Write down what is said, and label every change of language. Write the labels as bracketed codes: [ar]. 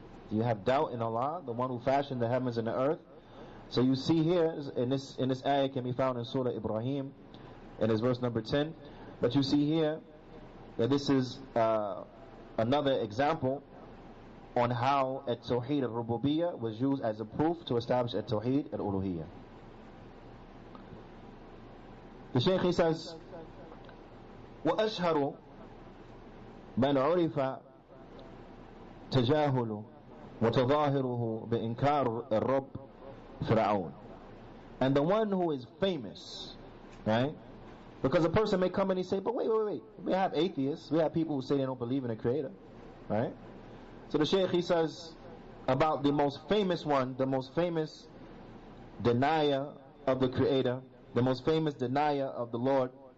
[en] Do you have doubt in Allah, the one who fashioned the heavens and the earth? So you see here, in this ayah can be found in Surah Ibrahim, in its verse number 10. But you see here that this is another example on how at-Tawheed al-Rububiyyah was used as a proof to establish at-Tawheed al-Uluhiyyah. The Shaykh, he says, [ar] وَأَشْهَرُ مَنْ عُرِفَ تَجَاهُلُ وَتَظَاهِرُهُ بِإِنْكَارِ الرَّبِّ Fir'aun. [en] And the one who is famous, right? Because a person may come and he say, but wait, we have atheists, we have people who say they don't believe in a creator, right? So the Shaykh, he says about the most famous one, the most famous denier of the creator, the most famous denier of the Lord.